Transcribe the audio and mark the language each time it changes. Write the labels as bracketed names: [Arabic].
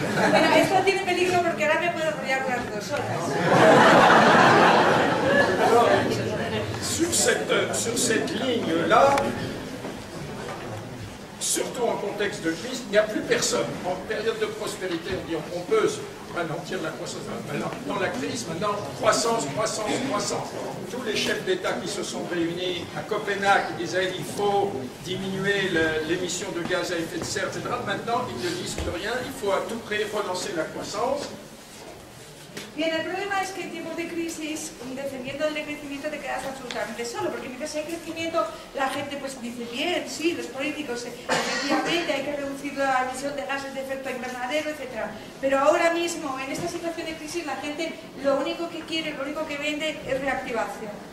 [Spanish] Bueno, esto tiene peligro porque ahora me puedo enrollar durante 2 horas. [French] Alors, sur cette ligne-là, surtout en contexte de crise, il n'y a plus personne. En période de prospérité, on dit on peut ralentir la croissance. Maintenant, dans la crise, maintenant, croissance. Tous les chefs d'État qui se sont réunis à Copenhague, qui disaient il faut diminuer l'émission de gaz à effet de serre, etc. Maintenant, ils ne disent plus rien, il faut à tout prix relancer la croissance. [Spanish] Bien, el problema es que en tiempos de crisis, defendiendo el decrecimiento, te quedas absolutamente solo, porque mientras hay crecimiento, la gente pues dice, bien, sí, los políticos, efectivamente hay que reducir la emisión de gases de efecto invernadero, etc. Pero ahora mismo, en esta situación de crisis, la gente lo único que quiere, lo único que vende es reactivación.